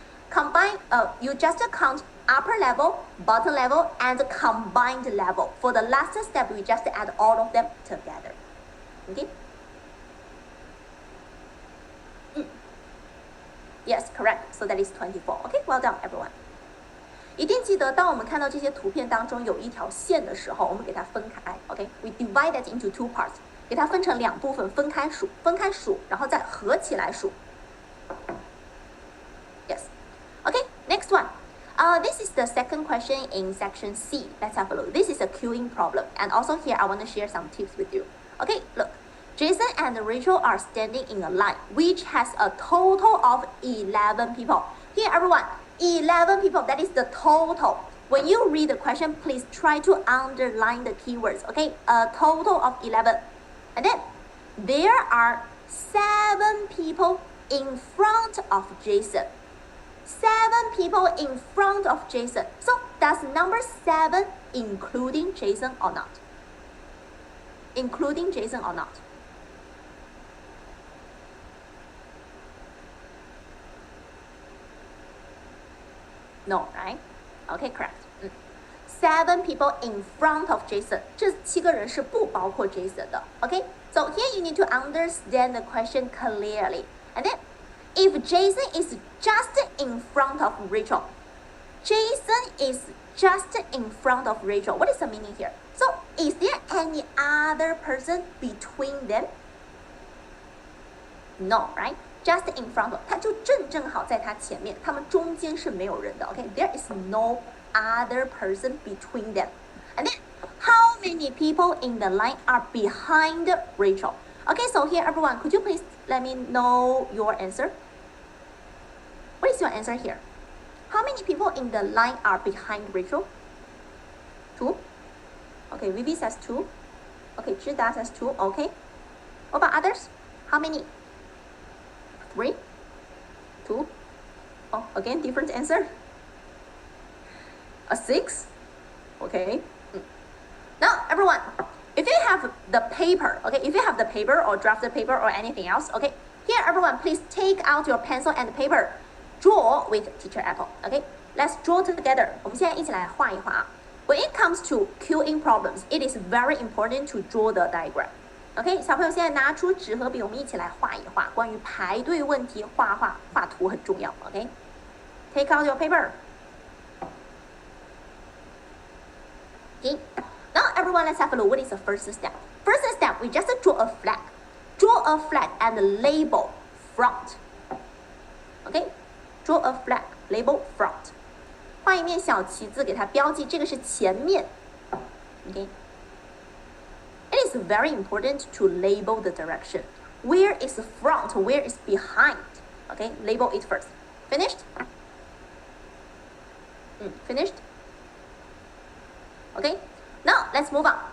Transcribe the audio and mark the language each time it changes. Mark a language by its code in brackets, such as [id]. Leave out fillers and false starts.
[en] Combine, you just count upper level, bottom level, and combined level. For the last step, we just add all of them together. Okay? Yes, correct. So that is 24. Okay, well done, everyone. [zh] 一定记得，当我们看到这些图片当中有一条线的时候，我们给它分开。 OK， [en] we divide it into 2 parts， [zh] 给它分成2部分，分开数，然后再合起来数。 [en] Yes. Okay, next one. This is the second question in section C. Let's have a look. This is a queuing problem, and also here I want to share some tips with you. Okay, look. Jason and Rachel are standing in a line, which has a total of 11 people. Here, everyone, 11 people, that is the total. When you read the question, please try to underline the keywords, okay? A total of 11. And then, there are 7 people in front of Jason. 7 people in front of Jason. So, does number 7 including Jason or not? Including Jason or not? No, right? Okay, correct. 7 people in front of Jason. [zh] 这7个人是不包括 Jason 的。 [en] Okay? So here you need to understand the question clearly. And then, if Jason is just in front of Rachel, Jason is just in front of Rachel. What is the meaning here? So, is there any other person between them? No, right? Just in front of, [zh] 它就正好在它前面，他们中间是没有人的。 [en] Okay, there is no other person between them. And then, how many people in the line are behind Rachel? Okay, so here, everyone, could you please let me know your answer? What is your answer here? How many people in the line are behind Rachel? 2. Okay, Vivi says 2. Okay, Zhida says 2. Okay. What about others? How many? 3, 2. Oh, again, different answer. A 6. Okay. Now, everyone, if you have the paper, okay, if you have the paper or drafted paper or anything else, okay, here, everyone, please take out your pencil and paper. Draw with Teacher Apple, okay? Let's draw together. [zh] 我们现在一起来画一画啊。 [en] When it comes to queuing problems, it is very important to draw the diagram. [zh] OK， 小朋友现在拿出纸和笔，我们一起来画一画。关于排队问题，画图很重要。 [en] OK，take out your paper. Okay, now everyone, let's have a look. What is the first step? First step, we just draw a flag. Draw a flag and label front. OK, draw a flag, label front. [zh] 画一面小旗子，给它标记，这个是前面。 [en] OK, it is very important to label the direction. Where is front? Where is behind? OK, label it first. Finished? Finished? Okay, now let's move on.